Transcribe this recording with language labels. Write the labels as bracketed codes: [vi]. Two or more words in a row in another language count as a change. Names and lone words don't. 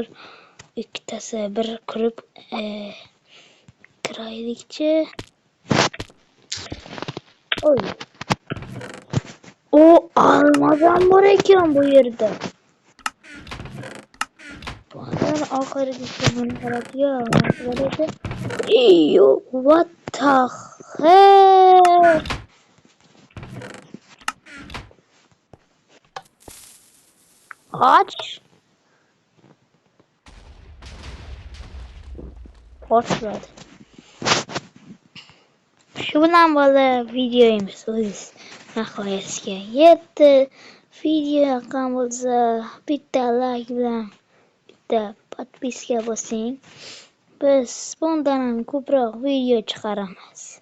[uz] Ikkitasi bir kirib kiraylikchi. Oy. O almazan bor ekan bu yerda. Bana oxirgisi buni qarab-yo, [en] what the hell? [uz] Aç. Portrait. Shu bilan bola videomiz o'z nihoyasiga yetdi. Video yoqqan bo'lsa, bitta like bilan bitta podpiska bosing. Biz bundan ham ko'proq video chiqaramiz.